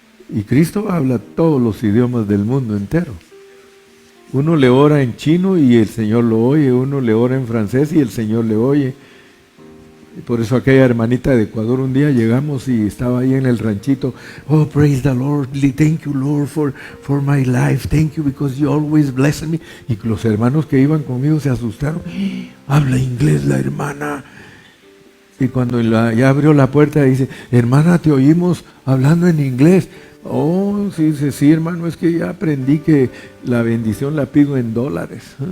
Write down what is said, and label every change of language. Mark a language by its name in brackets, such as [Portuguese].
[Spanish] Y Cristo habla todos los idiomas del mundo entero. Uno le ora en chino y el Señor lo oye. Uno le ora en francés y el Señor le oye. Por eso aquella hermanita de Ecuador, un día llegamos y estaba ahí en el ranchito. [English] Oh, praise the Lord. Thank you, Lord, for my life. Thank you because you always bless me. [Spanish] Y los hermanos que iban conmigo se asustaron. Habla inglés la hermana. Y cuando ya abrió la puerta dice, hermana, te oímos hablando en inglés. Oh, sí, sí, hermano, es que ya aprendí que la bendición la pido en dólares.